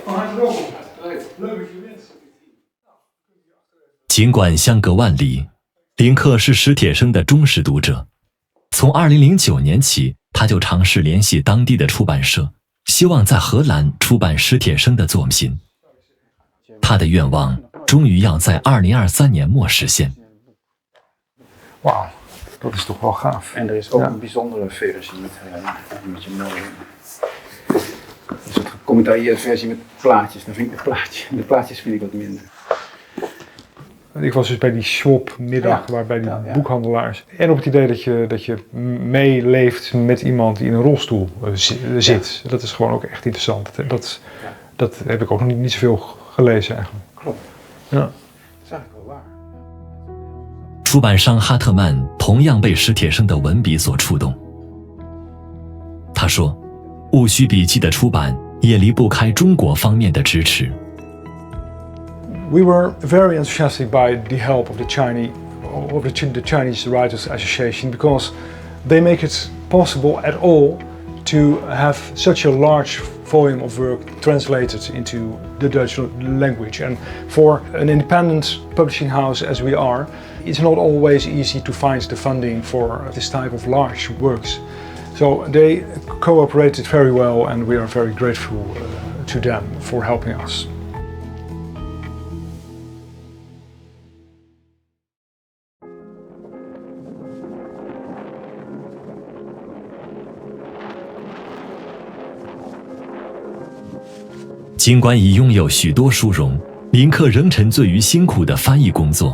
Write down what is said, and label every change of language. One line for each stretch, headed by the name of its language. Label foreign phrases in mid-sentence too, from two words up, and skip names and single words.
Chinese: 尽管相隔万里， 林克是史铁生的忠实读者，从2009年起，他就尝试联系当地的出版社，希望在荷兰出版史铁生的作品。他的愿望终于要在2023年末实现。
Dutch: Wauw, dat is toch wel gaaf. En er is ook een bijzondere versie met je mooie. Een soort gecommentarieerde versie met plaatjes. Dan vind ik de plaatjes vind ik wat minder. Ik was dus bij die Schwab-middag, waarbij die boekhandelaars. En op het idee dat je meeleeft met iemand die in een rolstoel zit. Dat is gewoon ook echt interessant. Dat heb ik ook nog niet zoveel gelezen eigenlijk. Klopt. Ja. Dat is eigenlijk wel waar.
Chinese: 出版商哈特曼同样被史铁生的文笔所触动。他说，戊戌笔记的出版也离不开中国方面的支持。
English: We were very enthusiastic by the help of the Chinese Writers Association because they make it possible at all to have such a large volume of work translated into the Dutch language. And for an independent publishing house as we are, it's not always easy to find the funding for this type of large works. So they cooperated very well, and we are very grateful to them for helping us.
Chinese: 尽管已拥有许多殊荣，林克仍沉醉于辛苦的翻译工作。